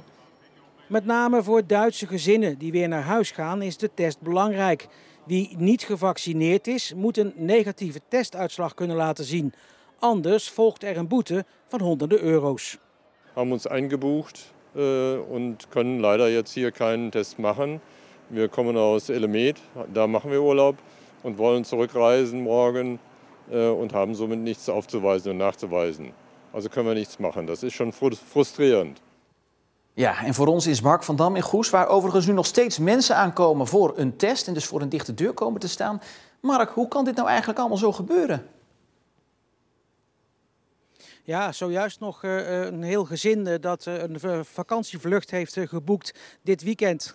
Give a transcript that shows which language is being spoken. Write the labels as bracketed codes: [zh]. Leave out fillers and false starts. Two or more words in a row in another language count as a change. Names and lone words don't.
[nl] Met name voor Duitse gezinnen die weer naar huis gaan is de test belangrijk. Wie niet gevaccineerd is, moet een negatieve testuitslag kunnen laten zien. Anders volgt er een boete van honderden euro's. We hebben ons [de] eingebucht en kunnen leider jetzt hier keinen Test machen. Wir kommen aus Elemet, da machen wir Urlaub und wollen zurückreisen morgen und haben somit nichts aufzuweisen und nachzuweisen. Also können wir nichts machen. Das ist schon frustrierend. [nl] Ja, en voor ons is Mark van Dam in Goes, waar overigens nu nog steeds mensen aankomen voor een test en dus voor een dichte deur komen te staan. Mark, hoe kan dit nou eigenlijk allemaal zo gebeuren? Ja, zojuist nog een heel gezin dat een vakantievlucht heeft geboekt dit weekend.